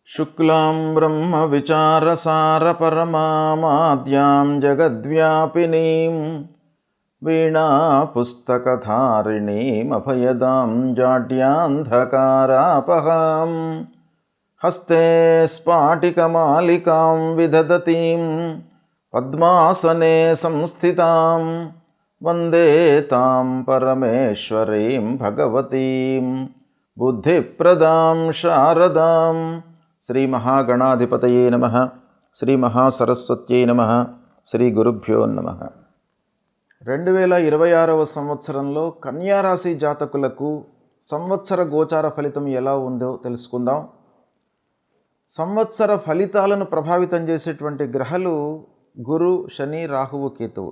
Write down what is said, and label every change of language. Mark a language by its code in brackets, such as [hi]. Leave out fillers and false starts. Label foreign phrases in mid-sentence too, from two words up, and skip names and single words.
[sa] शुक्लां ब्रह्मविचारसारपरमामाद्यां जगद्व्यापिनीं वीणापुस्तकधारिणीमभयदां जाड्यान्धकारापहां हस्ते स्फाटिकमालिकां विदधतीं पद्मासने संस्थितां वन्दे तां परमेश्वरीं भगवतीं बुद्धिप्रदां शारदां। శ్రీ మహాగణాధిపతయే నమః. శ్రీ మహాసరస్వత్యై నమః. శ్రీ గురుభ్యో నమః. [te] 2026వ సంవత్సరంలో కన్యారాశి జాతకులకు సంవత్సర గోచార ఫలితం ఎలా ఉందో తెలుసుకుందాం. సంవత్సర ఫలితాలను ప్రభావితం చేసేటువంటి గ్రహాలు గురు, శని, రాహువు, కేతువు.